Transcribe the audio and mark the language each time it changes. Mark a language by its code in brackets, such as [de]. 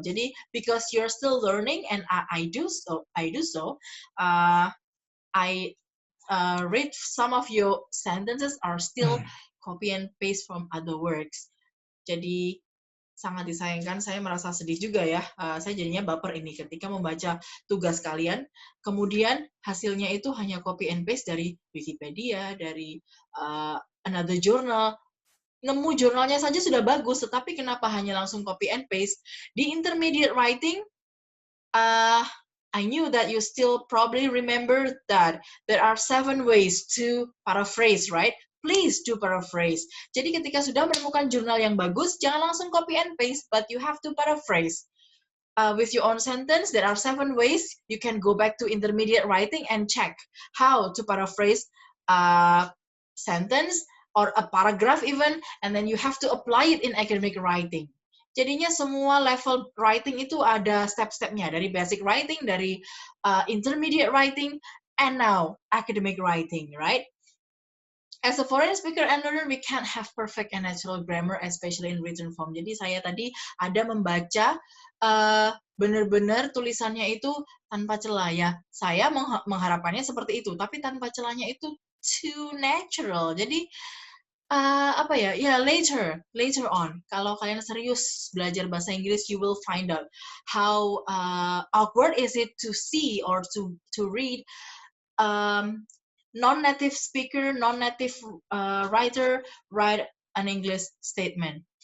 [en] Jadi because you're still learning, and I do so. I read some of your sentences are still copy and paste from other works. [id] Jadi sangat disayangkan, saya merasa sedih juga ya. Saya jadinya baper ini ketika membaca tugas kalian, kemudian hasilnya itu hanya copy and paste dari Wikipedia, dari [en] another journal. [id] Nemu jurnalnya saja sudah bagus, tetapi kenapa hanya langsung copy and paste? [en] Di intermediate writing, I knew that you still probably remember that there are 7 ways to paraphrase, right? Please do paraphrase. [id] Jadi ketika sudah menemukan jurnal yang bagus, jangan langsung copy and paste, [en] but you have to paraphrase. With your own sentence, there are 7 ways. You can go back to intermediate writing and check how to paraphrase a sentence or a paragraph even, and then you have to apply it in academic writing. [id] Jadinya semua level writing itu ada step-stepnya, dari basic writing, dari intermediate writing, [en] and now academic writing, right? As a foreign speaker and learner, we can't have perfect and natural grammar, especially in written form. [id] Jadi saya tadi ada membaca benar-benar tulisannya itu tanpa celah ya. Saya mengharapkannya seperti itu, tapi tanpa celahnya itu [en] too natural. [id] Jadi apa ya? [en] Ya later on, [id] kalau kalian serius belajar bahasa Inggris, [en] you will find out how awkward is it to see or to read non-native speaker, non-native writer write an English statement.